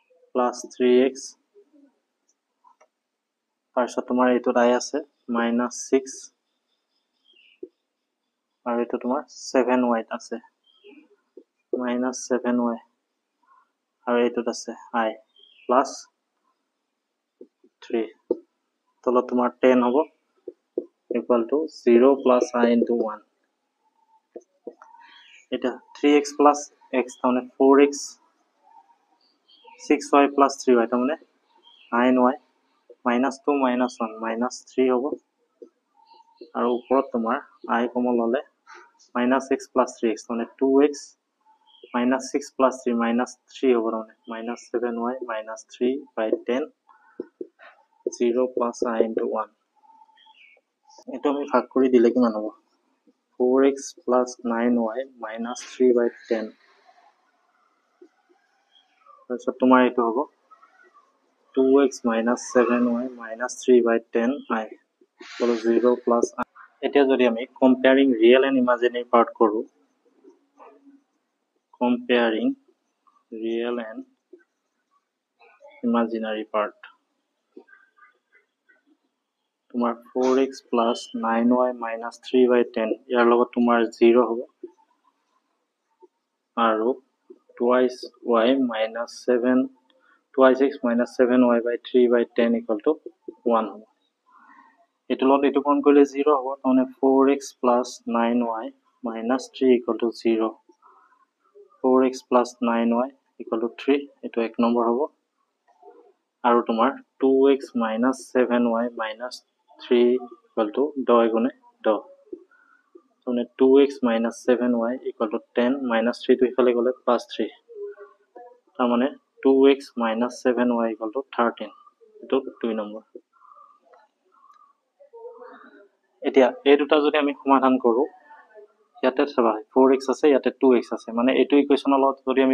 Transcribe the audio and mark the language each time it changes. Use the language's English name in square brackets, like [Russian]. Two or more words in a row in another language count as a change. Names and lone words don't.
[Assamese] প্লাছ 3x তাৰপিছত তোমাৰ এইটোত আই আছে -6 আৰু এইটো তোমাৰ 7y আছে -7y আৰু এইটোত আছে i +3 তলত তোমাৰ 10 হ'ব [English] equal to 0 plus I into 1 [Assamese] এটা [English] 3x plus x [Assamese] তাৰমানে 4x [English] 6y plus 3y [Assamese] তাৰমানে 9y -2 -1 -3 হ'ব আৰু ওপৰত তোমাৰ I কমন ল'লে [English] -x plus 3x [Assamese] তাৰমানে 2x [English] -6 plus 3 -3 [Assamese] হ'ব তাৰমানে [English] -7y -3 by 10 0 plus I into 1 [Assamese] এইটো আমি ভাগ কৰি দিলে কিমান হ'ব [English] 4x plus 9y minus 3 by 10 [Assamese] তাৰপিছত তোমাৰ এইটো হ'ব [English] 2x minus 7y minus 3 by 10 I equal 0 plus I [Assamese] এতিয়া যদি আমি [English] comparing real and imaginary part [Assamese] কৰোঁ [English] comparing real and imaginary part [Assamese] তোমাৰ [English] 4x plus 9y minus 3 by 10 [Assamese] ইয়াৰ লগত তোমাৰ 0 হ'ব আৰু [English] twice y minus 7 twice x minus 7y by 3 by 10 equal to 1 [Assamese] হ'ব এইটো লগত এইটো কোন কৰিলে 0 হ'ব তাৰমানে [English] 4x plus 9y minus 3 equal to 0 4x plus 9y equal to 3 [Assamese] এইটো 1 নম্বৰ হ'ব আৰু তোমাৰ [English] 2x minus 7y minus 3 equal to 10 [Assamese] গুণে 10 তাৰমানে [English] 2x minus 7y equal to 10 minus 3 to [Assamese] ইফালে গ'লে plus 3 তাৰমানে [English] 2x minus 7y equal to 13 [Assamese] এইটো 2 নম্বৰ এতিয়া এই দুটা যদি আমি সমাধান কৰোঁ ইয়াতে চাবা 4x আছে ইয়াতে 2x আছে মানে এইটো ইকুৱেশ্যনৰ লগত যদি আমি